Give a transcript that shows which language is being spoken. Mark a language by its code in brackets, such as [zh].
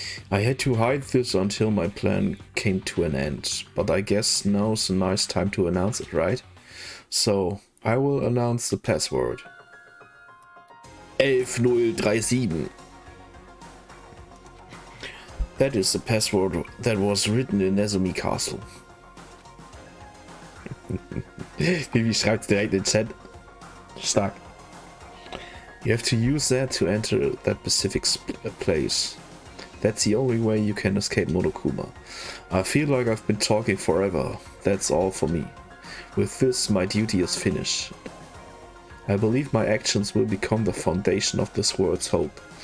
[en] I had to hide this until my plan came to an end, but I guess now's a nice time to announce it, right? So, I will announce the password. 11037. That is the password that was written in Nezumi Castle. [de] Wie schreibt direkt in Chat? Stark. [en] You have to use that to enter that specific place. That's the only way you can escape Monokuma. I feel like I've been talking forever. That's all for me. With this, my duty is finished. I believe my actions will become the foundation of this world's hope.